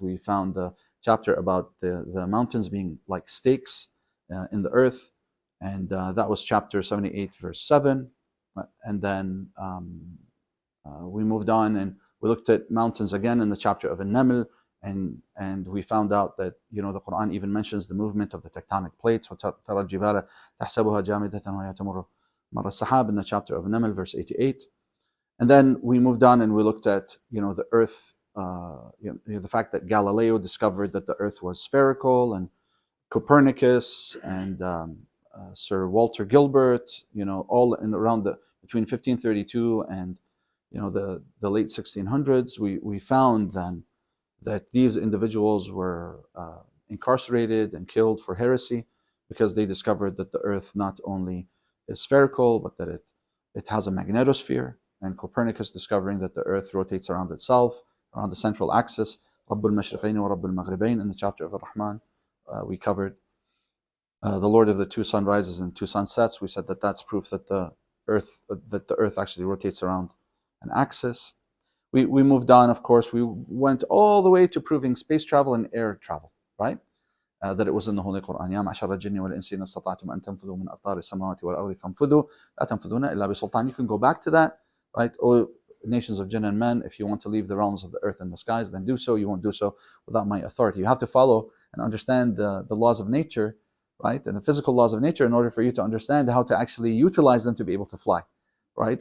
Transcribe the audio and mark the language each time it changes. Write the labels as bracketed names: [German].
[English] We found the chapter about the mountains being like stakes in the earth, and that was chapter 78, verse 7. And then we moved on and we looked at mountains again in the chapter of An-Naml, and we found out that the Quran even mentions the movement of the tectonic plates. [Arabic] وَتَرَى الْجِبَالَ تَحْسَبُهَا جَامِدَةً وَهِيَ تَمُرُّ مَرَّ السَّحَابِ [English] in the chapter of An-Naml, verse 88. And then we moved on and we looked at the earth, the fact that Galileo discovered that the earth was spherical, and Copernicus and Sir Walter Gilbert, all in around between 1532 and the late 1600s. We found then that these individuals were incarcerated and killed for heresy, because they discovered that the earth not only is spherical, but that it has a magnetosphere, and Copernicus discovering that the earth rotates around itself, around the central axis. [Arabic] Rabbul Mashriqayn wa Rabbul Maghribayn [English] in the chapter of Ar-Rahman, we covered the Lord of the 2 sunrises and 2 sunsets. We said that that's proof that the earth actually rotates around an axis. We moved on, of course. We went all the way to proving space travel and air travel, right? That it was in the Holy Quran. [Arabic] يا معشر الجن والإنس إن استطعتم أن تنفذوا من أقطار السماوات والأرض فانفذوا لا تنفذون إلا بسلطان. [English] You can go back to that, right? O nations of jinn and men, if you want to leave the realms of the earth and the skies, then do so. You won't do so without my authority. You have to follow and understand the laws of nature, right? And the physical laws of nature in order for you to understand how to actually utilize them to be able to fly, right?